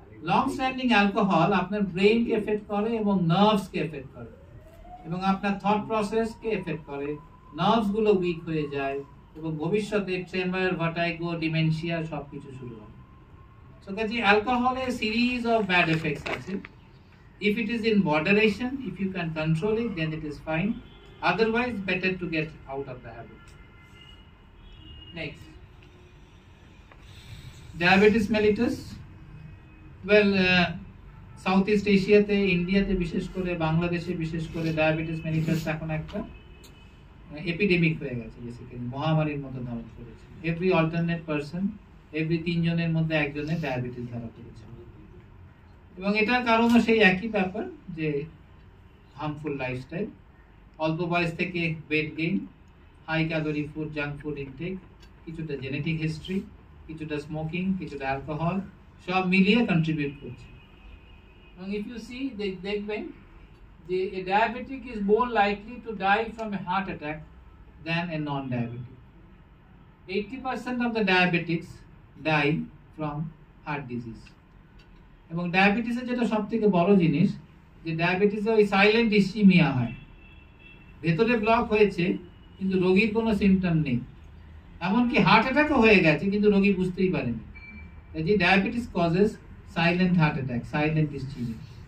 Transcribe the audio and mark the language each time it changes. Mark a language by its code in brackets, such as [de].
[bn] Long standing alcohol আপনার ব্রেইনকে effect করে এবং নার্ভসকে এফেক্ট করে, এবং আপনার থট প্রসেসকে এফেক্ট করে। নার্ভস গুলো উইক হয়ে যায় এবং ভবিষ্যতে ট্রেমার, ভার্টাইগো, ডিমেনশিয়া সবকিছু শুরু হয়। সো কাজে অ্যালকোহলের [en] series of bad effects [bn] আছে। [en] If it is in moderation, if you can control it, then it is fine. Otherwise, better to get out of the habit. Next, diabetes mellitus. [bn] Well, Southeast Asia তে, ইন্ডিয়াতে বিশেষ করে, বাংলাদেশে বিশেষ করে diabetes mellitus এখন একটা এপিডেমিক হয়ে গেছে, বেসিক্যালি মহামারীর মতো ধারণ করেছে। [en] every alternate person, [bn] এভরি 3 জনের মধ্যে একজনের ডায়াবেটিস ধরা পড়েছে। এবং এটার কারণও সেই একই ব্যাপার, যে হার্মফুল লাইফস্টাইল, অল্প বয়স থেকে weight gain, high calorie food, junk food intact, কিছুটা জেনেটিক হিস্ট্রি, কিছুটা স্মোকিং, কিছুটা অ্যালকোহল, সব মিলিয়ে কন্ট্রিবিউট করছে। এবং [en] if you see, [bn] দেখবেন যে [en] a diabetic is more likely to die from a heart attack than a non-diabetic. 80% of the diabetics die from heart disease. [bn] এবং ডায়াবেটিসের যেটা সবথেকে বড় জিনিস, যে ডায়াবেটিসে ওই সাইলেন্ট ইসচিমিয়া হয়, ভেতরে ব্লক হয়েছে কিন্তু রোগীর কোনো সিমটম নেই, এমনকি হার্ট অ্যাটাকও হয়ে গেছে কিন্তু রোগী বুঝতেই পারেনি। যে [en] diabetes causes silent heart attack, [bn] silent ইসচিমিয়া।